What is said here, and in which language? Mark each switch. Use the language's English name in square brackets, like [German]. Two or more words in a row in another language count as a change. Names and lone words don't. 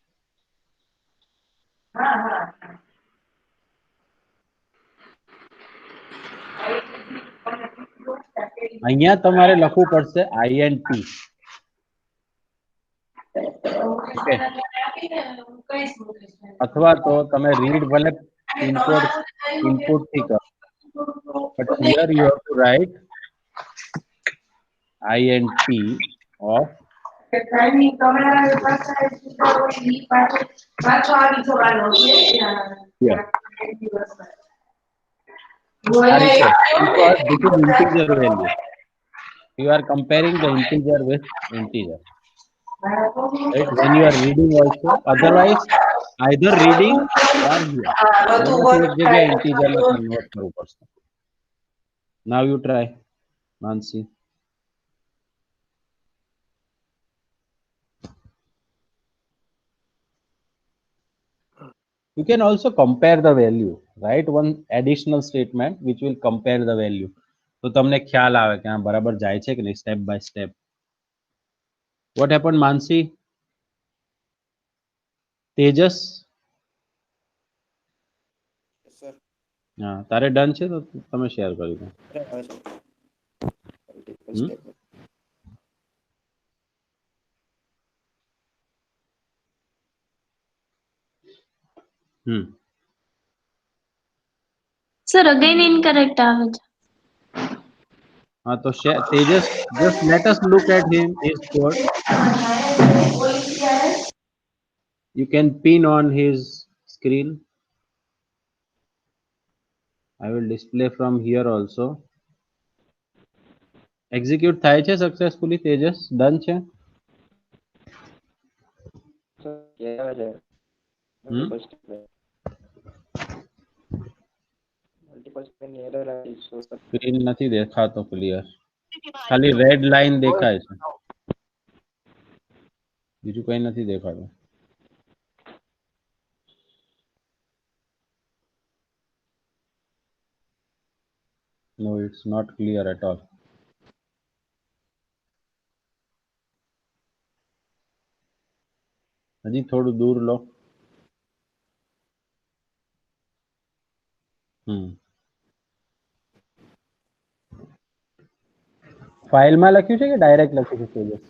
[Gujarati] અહીંયા તમારે લખવું પડશે INT. ઓકે, અથવા તો તમે રીડ ભલે ઇનપુટ થી કરો, [English] but here you have to write INT of here. Because this is integer value. You are comparing the integer with integer. Right? When you are reading also, otherwise either reading or here. [Gujarati] એક જગ્યાએ integer માં convert કરવું પડશે. [English] Now you try, Mansi. You can also compare the value, right? One additional statement which will compare the value. [Gujarati] તો તમને ખ્યાલ આવે કે આ બરાબર જાય છે કે નહીં, [English] step by step. What happened, Mansi? Tejas? Yes, sir. [Gujarati] હા, તારે ડન છે તો તમે શેર કરી દો. [English] Multiple step. Sir, again incorrect [Gujarati] આવે છે. હા, તો [English] Tejas, just let us look at his code. You can pin on his screen. I will display from here also. [Gujarati] Execute થાય છે successfully. Tejas, done છે? આવે છે [English] multiple statement [Gujarati] ની એરર આવી છે સર સ્ક્રીન નથી દેખાતો ક્લિયર, ખાલી [English] red line [Gujarati] દેખાય છે, બીજું કઈ નથી દેખાતું. [English] No, it's not clear at all. [Gujarati] હજી થોડું દૂર લો. ફાઇલમાં લખ્યું છે કે ડાયરેક્ટ લખ્યું છે તેજસ?